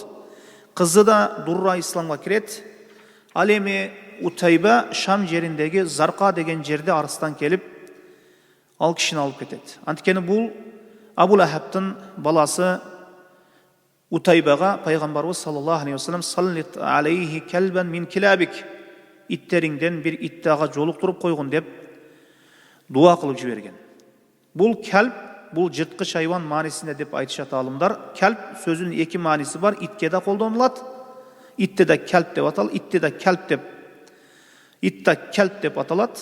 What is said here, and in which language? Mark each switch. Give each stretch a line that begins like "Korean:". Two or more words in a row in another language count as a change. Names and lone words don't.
Kyrgyz: Кызы да Дурра исламга кирет. Ал эми Утайба Шам жериндеги Зарка деген жерде арыстан келип, ал кишини алып кетет. Анткени бул Абу Лахабтын баласы Утайбага пайгамбарыбыз
Arabic: صلى الله عليه وسلم "سلّط عليه كلبا من كلابك",
Kyrgyz: иттериңден бир итти ага жолуктуруп койгон деп дуа кылып жиберген. Бул калб, бул жырткыч хайван маанисинде деп айтышат алымдар. Калб сөзүнүн эки мааниси бар. Итке да колдонулат. Итте да калб деп аталат. Итта калб деп аталат.